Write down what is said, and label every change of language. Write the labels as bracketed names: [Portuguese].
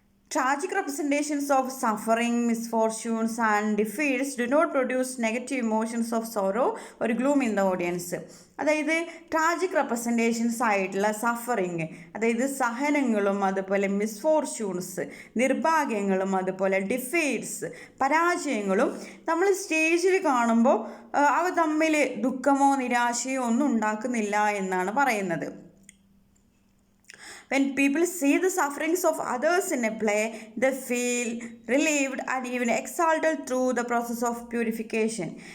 [English] Tragic representations of suffering, misfortunes and defeats do not produce negative emotions of sorrow or gloom in the audience. [Malayalam] അതായത് tragic representations ആയിട്ടുള്ള suffering, അതായത് സഹനങ്ങളും അതുപോലെ misfortunes നിർഭാഗ്യങ്ങളും അതുപോലെ defeats പരാജയങ്ങളും നമ്മൾ സ്റ്റേജിൽ കാണുമ്പോൾ അവ തമ്മിൽ ദുഃഖമോ നിരാശയോ ഒന്നും ഉണ്ടാക്കുന്നില്ല എന്നാണ് പറയുന്നത്. [English] When people see the sufferings of others in a play, they feel relieved and even exalted through the process of purification.